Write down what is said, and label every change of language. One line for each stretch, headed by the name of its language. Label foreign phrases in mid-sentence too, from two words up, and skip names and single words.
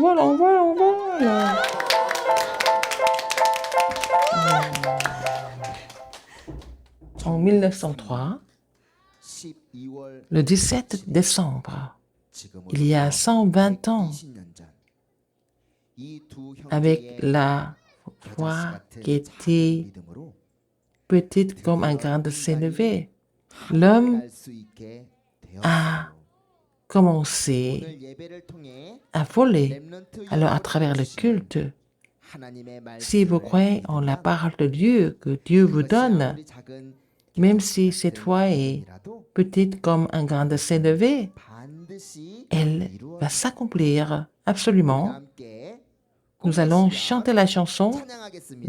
French: En 1903, le 17 décembre, il y a 120 ans, avec la foi qui était petite comme un grain de sénévé. L'homme
Korean: 갈수 있게
French: a
Korean: 되었어요.
French: commencé
Korean: 오늘 예배를 통해
French: à voler.
Korean: 렘넌트
French: Alors, à travers le culte,
Korean: 하나님의
French: si vous
Korean: 말씀을
French: croyez en la parole de Dieu que Dieu vous
Korean: 그것이
French: donne,
Korean: 아무리 작은
French: même si cette foi est
Korean: 일이라도
French: petite comme un grain de sénévé,
Korean: 반드시
French: elle va s'accomplir absolument.
Korean: 함께
French: Nous allons chanter la chanson
Korean: 찬양하겠습니다.